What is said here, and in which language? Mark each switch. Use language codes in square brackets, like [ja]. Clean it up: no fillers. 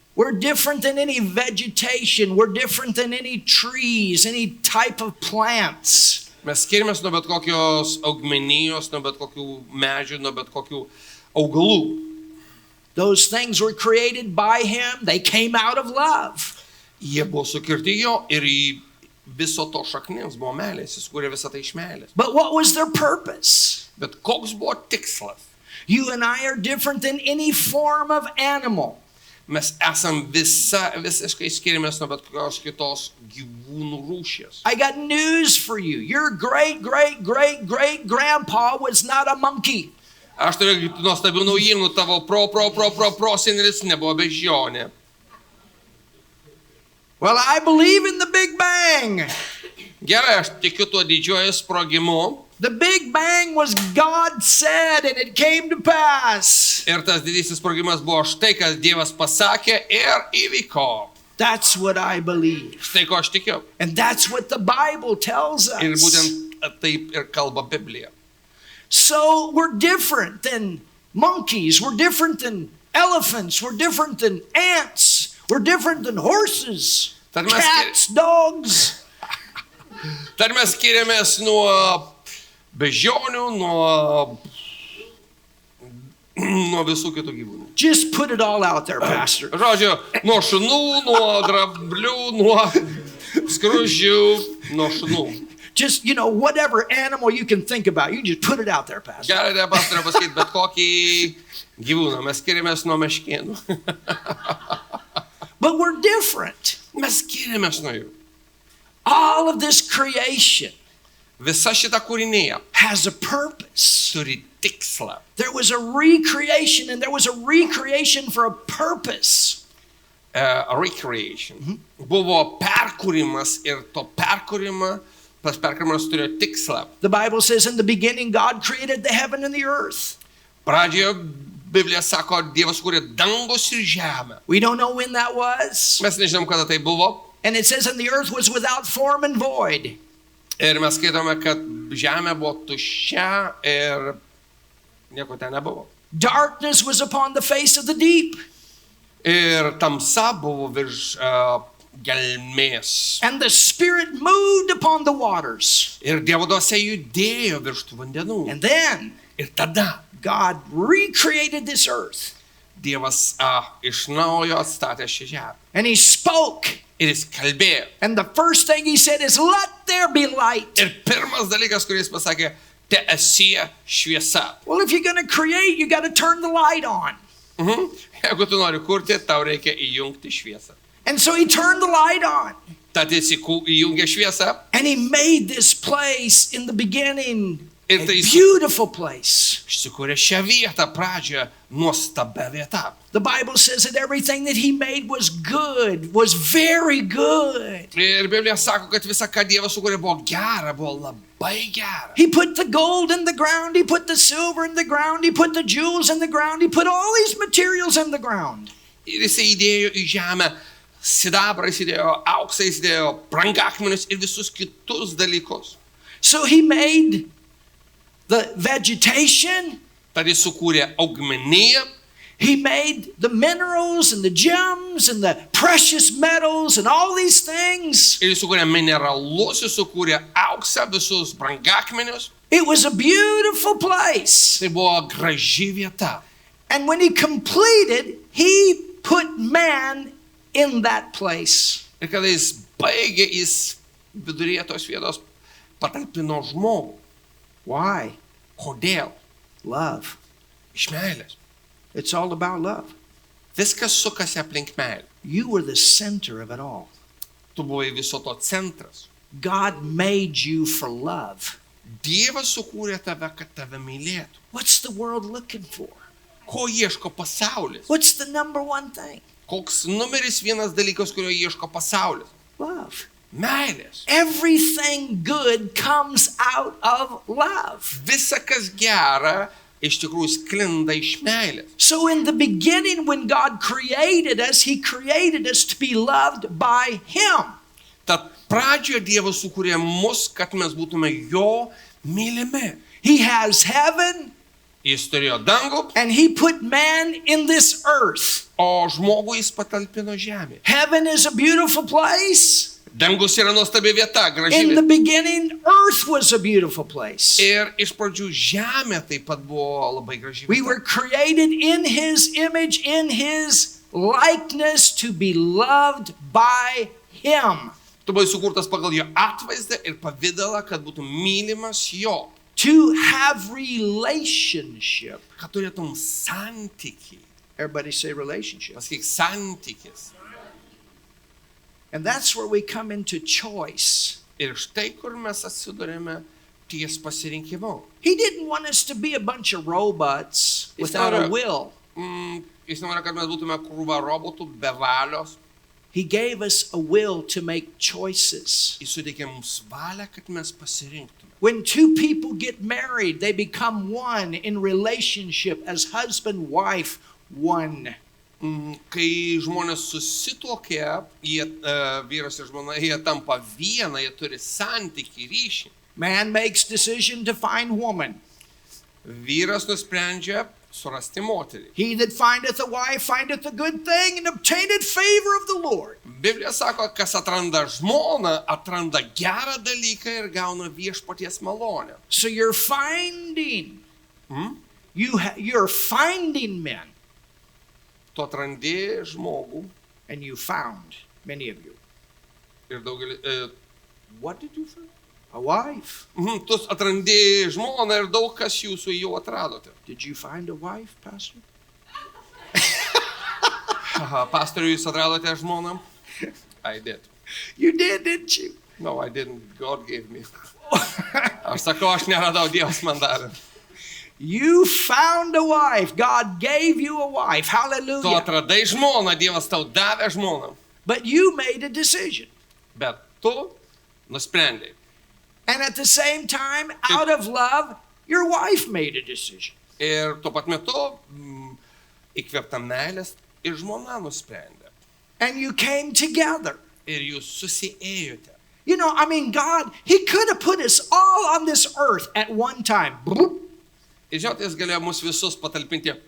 [en] We're different than any vegetation. We're different than any trees, any type of plants. [lt] Mes skiriamės nuo bet kokios augmenijos, nuo bet kokių medžių, nuo bet kokių augalų. [en] Those things were created by him. They came out of love. [lt] Jie buvo sukirti jo ir į viso to šaknims buvo meilės, jis kūrė visą tai iš meilės. [en] But what was their purpose? [lt] Bet koks buvo tikslas? [en] You and I are different than any form of animal. [lt] Mes esam visiškai skiriamės nuo bet kokios kitos gyvūnų rūšies. [en] I got news for you. Your great, great, great, great grandpa was not a monkey. [lt] Aš turiu nuostabių naujienų, tavo prosenelis nebuvo beždžionė. [en] Well, I believe in the Big Bang. [lt] Gerai, aš tikiu tuo didžiuoju sprogimu. [en] The Big Bang was God said and it came to pass. [lt] Ir tas didysis sprogimas buvo štai, kas Dievas pasakė ir įvyko. [en] That's what I believe. [lt] Štai ko aš tikiu. [en] And that's what the Bible tells [lt] Ir [en] us. [lt] būtent taip ir kalba Biblija. [en] So we're different than monkeys. We're different than elephants. We're different than ants. We're different than horses, [lt] Tad mes [en] cats, dogs. [lt] skiriamės nuo beždžionių, nuo visų kitų gyvūnų. [en] Just put it all out there, Pastor. [lt] Žodžiu, nuo šunų, nuo dramblių, nuo skruzdžių, nuo šunų. [en] Just, whatever animal you can think about, you just put it out there, Pastor. [lt] Galite, pastorė, pasakyti bet kokį gyvūną. Mes skiriamės nuo meškėnų. [en] But we're different. [lt] Mes skiriamės nuo jų. [en] All of this creation [lt] Visa šita kūrinėja [en] has a purpose. [lt] turi tikslą. [en] There was a recreation, and there was a recreation for a purpose. Recreation. [lt] Buvo perkūrimas ir tas perkūrimas turėjo tikslą. [en] The Bible says in the beginning God created the heaven and the earth. [lt] Pradžioje Biblija sako, Dievas kūrė dangus ir žemę. [en] We don't know when that was. [lt] Mes nežinom, kada tai buvo. [en] And it says and the earth was without form and void. [lt] Ir mes skaitome, kad žemė buvo tuščia ir nieko ten nebuvo. [en] Darkness was upon the face of the deep. [lt] Ir tamsa buvo virš gelmės. [en] And the Spirit moved upon the waters. [lt] Ir Dievo dvasia judėjo virš tų vandenų. [en] And then [lt] Ir tada [en] God recreated this earth. [lt] Dievas iš naujo atstatė šią žemę. [en] And he spoke. [lt] Ir jis kalbėjo. [en] And the first thing he said is, let there be light. [lt] Ir pirmas dalykas, kurį jis pasakė, te esie šviesa. [en] Well, if you're going to create, you got to turn the light on. [lt] Jeigu tu nori kurti, tau reikia įjungti šviesą. [en] And so he turned the light on. [lt] Tad jis įjungė šviesą. [en] And he made this place in the beginning a [lt] Ir tai [en] beautiful place. [lt] Išsikūrė šią vietą pradžioje nuostabia vieta. [en] The Bible says that everything that he made was good, was very good. [lt] Ir Biblija sako, kad visa, ką Dievas sukūrė, buvo gera, buvo labai gera. [en] He put the gold in the ground, he put the silver in the ground, he put the jewels in the ground, he put all these materials in the ground. [lt] Ir jisai įdėjo į žemę sidabrą, jis įdėjo auksą, jis įdėjo brangakmenius ir visus kitus dalykus. [en] So he made the vegetation, [lt] Tad jis sukūrė augmeniją, [en] he made the minerals and the gems and the precious metals and all these things. [lt] ir jis sukūrė mineralus, jis sukūrė auksą, visus brangakmenius. [en] It was a beautiful place. [lt] Tai buvo graži vieta. [en] And when he completed, he put man in that place. [lt] Ir kada jis baigė, jis viduryje tos vietos patalpino žmogų. [en] Why? [lt] Kodėl? [en] Love. [lt] Iš meilės. [en] It's all about love. [lt] Viskas sukasi aplink meilę. [en] You were the center of it all. [lt] Tu buvai viso to centras. [en] God made you for love. [lt] Dievas sukūrė tave, kad tave mylėtų. [en] What's the world looking for? [lt] Ko ieško pasaulis? [en] What's the number one thing? [lt] Koks numeris vienas dalykas, kurio ieško pasaulis? [en] Love. [lt] Meilės. [en] Everything good comes out of love. [lt] Visa, kas gera, iš tikrųjų sklinda iš meilės. [en] So in the beginning, when God created us, he created us to be loved by him. [lt] Tad pradžioje Dievas sukūrė mus, kad mes būtume jo mylimi. [en] He has heaven, [lt] Jis turėjo dangų, [en] and he put man in this earth. [lt] o žmogų jis patalpino žemė. [en] Heaven is a beautiful place. [lt] Dangus yra nuostabi vieta, graži [en] In the [lt] vieta. [en] beginning, earth was a beautiful place. [lt] Ir iš pradžių žemė taip pat buvo labai graži [en] We [lt] vieta. [en] were created in his image, in his likeness, to be loved by him. [lt] Tu buvai sukurtas pagal jo atvaizdą ir pavidalą, kad būtum mylimas jo. [en] To have relationship. [lt] Kad turėtum santykį. [en] Everybody say relationship. [lt] Pasakyk santykis. [en] And that's where we come into choice. [lt] Ir štai kur mes atsidurėme ties pasirinkimu. [en] He didn't want us to be a bunch of robots without a will. [lt] Jis nori, kad mes būtume krūva robotų be valios. [en] He gave us a will to make choices. [lt] Jis suteikė mums valią, kad mes pasirinktume. [en] When two people get married, they become one in relationship as husband, wife, one. [lt] Kai žmonės susituokia, vyras ir žmona, jie tampa viena, jie turi santykį, ryšį. [en] Man makes decision to find woman. [lt] Vyras nusprendžia surasti moterį. [en] He that findeth a wife findeth a good thing and obtaineth favor of the Lord. [lt] Biblija sako, kas atranda žmoną, atranda gerą dalyką ir gauna viešpaties malonę. [en] So you're finding, you're finding men, [lt] Tu atrandi žmogų [en] and you found many of you. [lt] ir daugelį... [en] What did you find? A wife. [lt] Tu atrandi žmoną ir daug kas jūsų jau atradote. [en] Did you find a wife, Pastor? [lt] Pastoriui, jūs atradote žmoną? [en] I did. You did, didn't you? No, I didn't. God gave me. [lt] Aš sakau, aš neradau, Dievas man davė. [en] You found a wife. God gave you a wife. [lt] Tu [en] Hallelujah. [lt] atradai žmoną, Dievas tau davė žmoną. [en] But you made a decision. [lt] Bet tu nusprendai. [en] And at the same time, out of love, your wife made a decision. [lt] Ir tuo pat metu įkvėpta meilės ir žmona nusprendė. [en] And you came together. [lt] Ir jūs susiėjote. [en] You know, I mean, God, he could have put us all on this earth at one time. [lt] Ir žinot, jis galėjo mus visus patalpinti.